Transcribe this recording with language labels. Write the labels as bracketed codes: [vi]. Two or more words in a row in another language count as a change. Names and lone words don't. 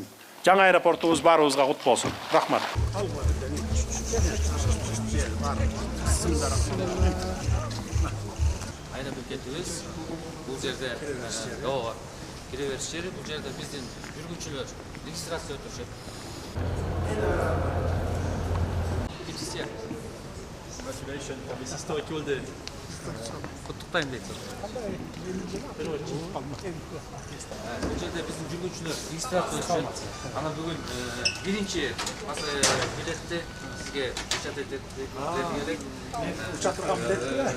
[ky] Жаңы аэропортубуз баарыбызга кут болсун. Рахмат. Айна бекетибиз бул жерде ооба кире бериш жери, бул жерде биздин жүргүнчүлөр регистрация өтүшөт. [en] Congratulations on this historical day. [ky] Куттуктайм дейт. Бул жерде биздин жүргүнчүлөр регистрация өтүшөт. Анан бүгүн биринчи билетти сизге печатать этип керек. Учактырган билетти.